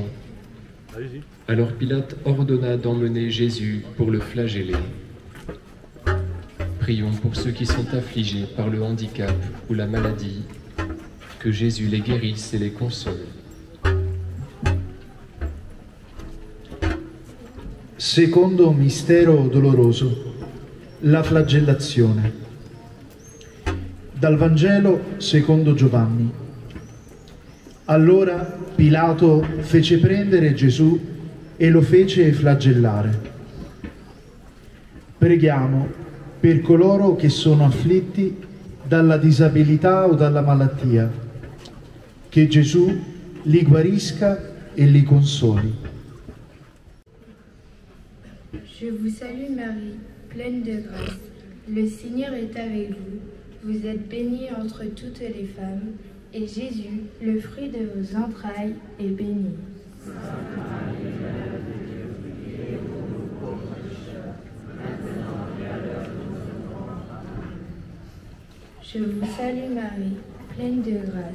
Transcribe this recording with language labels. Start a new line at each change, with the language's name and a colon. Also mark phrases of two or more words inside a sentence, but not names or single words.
French: Alors Pilate ordonna d'emmener Jésus pour le flageller. Prions pour ceux qui sont affligés par le handicap ou la maladie, que Jésus les guérisse et les console.
Italian: Secondo mistero doloroso, la flagellazione. Dal Vangelo secondo Giovanni. Allora Pilato fece prendere Gesù e lo fece flagellare. Preghiamo per coloro che sono afflitti dalla disabilità o dalla malattia, che Gesù li guarisca e li consoli.
French: Je vous salue Marie, pleine de grâce. Le Seigneur est avec vous. Vous êtes bénie entre toutes les femmes, et Jésus, le fruit de vos entrailles, est béni. Je vous salue Marie, pleine de grâce.